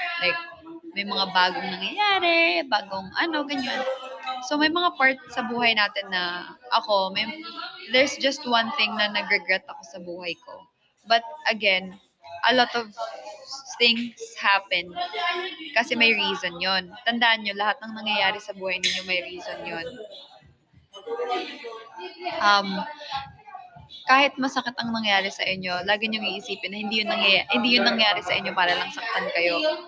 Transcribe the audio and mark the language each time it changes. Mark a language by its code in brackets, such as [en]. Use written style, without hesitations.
[tl] Like, may mga bagong nangyayari, bagong ganyan. So, may mga part sa buhay natin na [en] there's just one thing [tl] na nag-regret ako sa buhay ko. [en] But again, a lot of things happen [tl] kasi may reason yon. Tandaan nyo, lahat ng nangyayari sa buhay ninyo may reason yon. Kahit masakit ang nangyari sa inyo, lagi nyo iisipin na hindi yun nangyari sa inyo para lang saktan kayo.